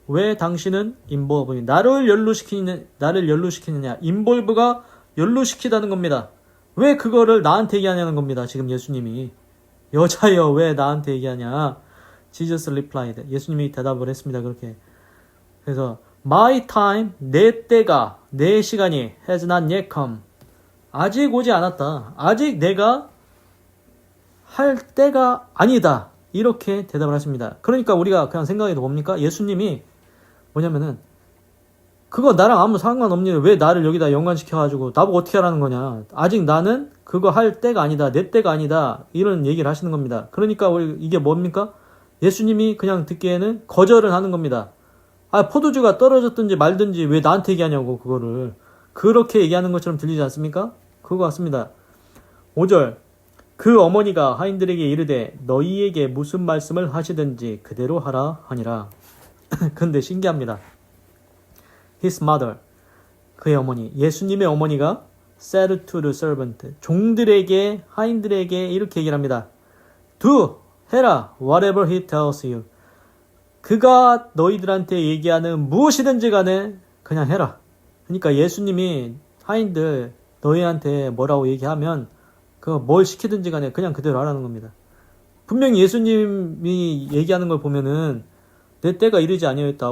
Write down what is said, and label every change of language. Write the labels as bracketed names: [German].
[Korean] 왜 당신은 involve? 나를 연루시키느냐? involve가 연루시키다는 겁니다. 왜 그거를 나한테 얘기하냐는 겁니다. 지금 예수님이. 여자여 왜 나한테 얘기하냐. [English] Jesus replied. [Korean] 예수님이 대답을 했습니다. 그렇게. 그래서 [English] My time, [Korean] 내 때가, 내 시간이 [English] has not yet come. [Korean] 아직 오지 않았다. 아직 내가 할 때가 아니다. 이렇게 대답을 하십니다. 그러니까 우리가 그냥 생각해도 뭡니까? 예수님이 뭐냐면은 그거 나랑 아무 상관없니? 왜 나를 여기다 연관시켜가지고 나보고 어떻게 하라는 거냐? 아직 나는 그거 할 때가 아니다. 내 때가 아니다. 이런 얘기를 하시는 겁니다. 그러니까 이게 뭡니까? 예수님이 그냥 듣기에는 거절을 하는 겁니다. 포도주가 떨어졌든지 말든지 왜 나한테 얘기하냐고 그거를. 그렇게 얘기하는 것처럼 들리지 않습니까? 그거 같습니다. 5절 그 어머니가 하인들에게 이르되 너희에게 무슨 말씀을 하시든지 그대로 하라 하니라. 근데 신기합니다. His mother, 그의 어머니, 예수님의 어머니가 [English] said to the servant, [Korean] 종들에게, 하인들에게 이렇게 얘기를 합니다. [English] Do, 해라, whatever he tells you. [Korean] 그가 너희들한테 얘기하는 무엇이든지 간에 그냥 해라. 그러니까 예수님이 하인들 너희한테 뭐라고 얘기하면 그거 뭘 시키든지 간에 그냥 그대로 하라는 겁니다. 분명히 예수님이 얘기하는 걸 보면은 내 때가 이르지 아니하였다.